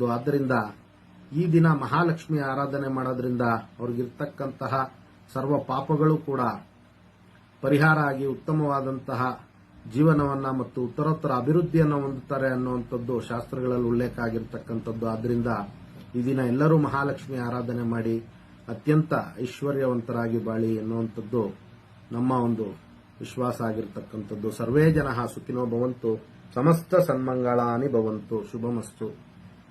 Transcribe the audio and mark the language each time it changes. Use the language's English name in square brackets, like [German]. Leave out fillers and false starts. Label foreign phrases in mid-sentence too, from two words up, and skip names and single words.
[Kannada] ಆದ್ದರಿಂದ ಈ ದಿನ ಮಹಾಲಕ್ಷ್ಮಿಯ ಆರಾಧನೆ ಮಾಡೋದ್ರಿಂದ ಅವ್ರಿಗಿರ್ತಕ್ಕಂತಹ ಸರ್ವ ಪಾಪಗಳು ಕೂಡ ಪರಿಹಾರ ಆಗಿ ಉತ್ತಮವಾದಂತಹ ಜೀವನವನ್ನ ಮತ್ತು ಉತ್ತರೋತ್ತರ ಅಭಿವೃದ್ಧಿಯನ್ನು ಹೊಂದುತ್ತಾರೆ ಅನ್ನುವಂಥದ್ದು ಶಾಸ್ತ್ರಗಳಲ್ಲಿ ಉಲ್ಲೇಖ ಆಗಿರತಕ್ಕಂಥದ್ದು. ಆದ್ದರಿಂದ ಈ ದಿನ ಎಲ್ಲರೂ ಮಹಾಲಕ್ಷ್ಮಿ ಆರಾಧನೆ ಮಾಡಿ ಅತ್ಯಂತ ಐಶ್ವರ್ಯವಂತರಾಗಿ ಬಾಳಿ ಎನ್ನುವಂಥದ್ದು ನಮ್ಮ ಒಂದು ವಿಶ್ವಾಸ ಆಗಿರತಕ್ಕಂಥದ್ದು. [Sanskrit] ಸರ್ವೇ ಜನಃ ಸುಖಿನೋ ಭವಂತು, ಸಮಸ್ತ ಸನ್ಮಂಗಳಾನಿ ಭವಂತು. ಶುಭಮಸ್ತು.